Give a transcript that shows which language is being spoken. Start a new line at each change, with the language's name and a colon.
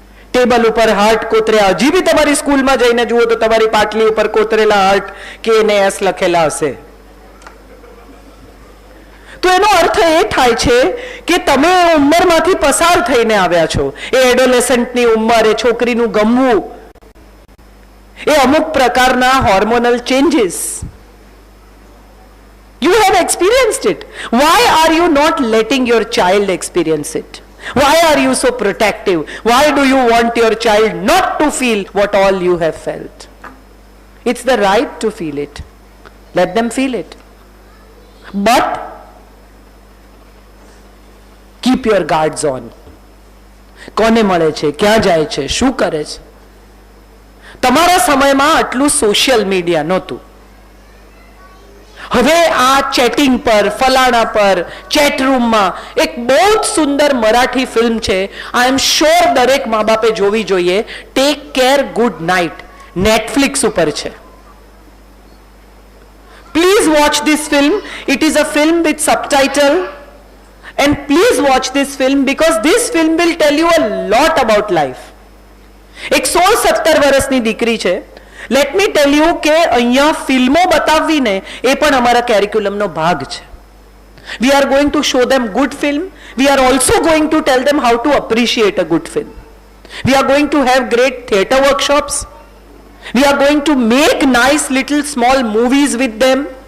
Gujarati: Table ઉપર heart કોતર્યા, હજી બી તમારી સ્કૂલમાં જઈને જુઓ તો તમારી પાટલી ઉપર કોતરેલા હાર્ટ કે ને એસ લખેલા હશે. તો એનો અર્થ એ થાય છે કે તમે ઉંમરમાંથી પસાર થઈને આવ્યા છો. એ એડોલેસન્ટની ઉંમર, એ છોકરીનું ગમવું, એ અમુક પ્રકારના hormonal changes.
English: You have experienced it. Why are you not letting your child experience it? Why are you so protective? Why do you want your child not to feel what all you have felt? It's the right to feel it. Let them feel it. But keep your guards on.
Gujarati: કોને મળે છે, ક્યાં જાય છે, શું કરે છે? તમારા સમયમાં આટલું સોશિયલ મીડિયા નહોતું. હવે આ ચેટિંગ પર, ફલાણા પર, ચેટ રૂમમાં એક બહુ જ સુંદર મરાઠી ફિલ્મ છે,
English: I am sure
Gujarati: દરેક મા બાપે જોવી જોઈએ, take care good night, Netflix ઉપર છે.
English: Please watch this film. It is a film with subtitle. And please watch this film because this film will tell you a lot about life.
Gujarati: એક 16-17 વર્ષની દીકરી છે.
English: let me tell you
Gujarati: કે અહીંયા ફિલ્મો બતાવવીને એ પણ અમારા કેરિક્યુલમનો ભાગ છે.
English: We are going to show them good film. We are also going to tell them how to appreciate a good film. We are going to have great theatre workshops. We are going to make nice little small movies with them.